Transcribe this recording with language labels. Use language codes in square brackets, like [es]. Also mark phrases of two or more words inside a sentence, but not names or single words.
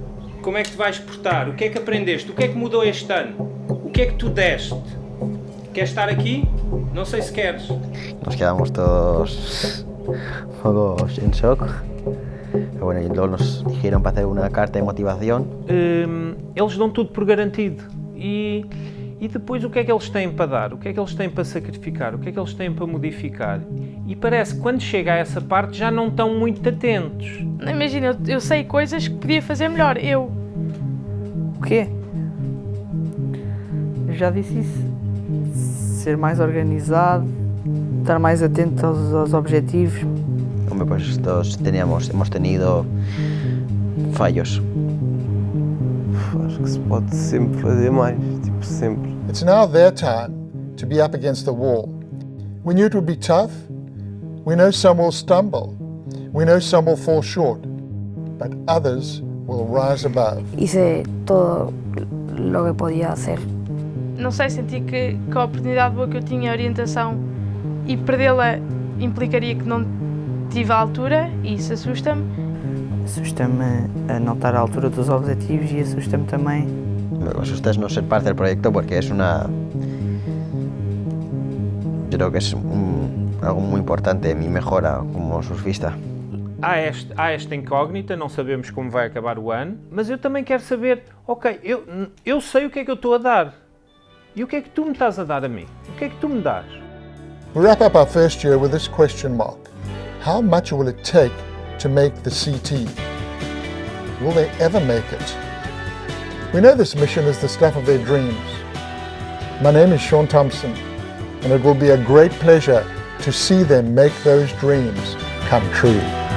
[pt] Como é que te vais portar? O que é que aprendeste? O que é que mudou este ano? O que é que tu deste? Queres estar aqui? Não sei se queres. [es] Nos quedamos todos un poco en shock. Pero bueno, y luego nos dijeron para hacer una carta de motivación. [pt] Eles dão tudo por garantido. E depois o que é que eles têm para dar? O que é que eles têm para sacrificar? O que é que eles têm para modificar? E parece que quando chega a essa parte já não estão muito atentos. Imagina, eu sei coisas que podia fazer melhor, eu. O quê? Eu já disse isso. Ser mais organizado, estar mais atento aos objetivos. [es] Hombre, pues todos hemos tenido fallos. [pt] Acho que se pode sempre fazer mais, tipo sempre. [en] It's now their time to be up against the wall. We knew it would be tough. We know some will stumble. We know some will fall short. But others will rise above. [es] Hice todo lo que podía hacer. [pt] Não sei, senti que a oportunidade boa que eu tinha, a orientação, e perdê-la implicaria que não tive à altura, e isso assusta-me. Assusta-me a não estar à altura dos objetivos e assusta-me também. [es] Me asusta no ser parte del proyecto porque es una... Yo creo que es algo muy importante en mi mejora como surfista. [pt] Há esta incógnita, não sabemos como vai acabar o ano, mas eu também quero saber, ok, eu sei o que é que eu estou a dar. E o que é que tu me estás a dar a mim? O que é que tu me dás? [en] We wrap up our first year with this question mark. How much will it take to make the CT? Will they ever make it? We know this mission is the stuff of their dreams. My name is Sean Thompson, and it will be a great pleasure to see them make those dreams come true.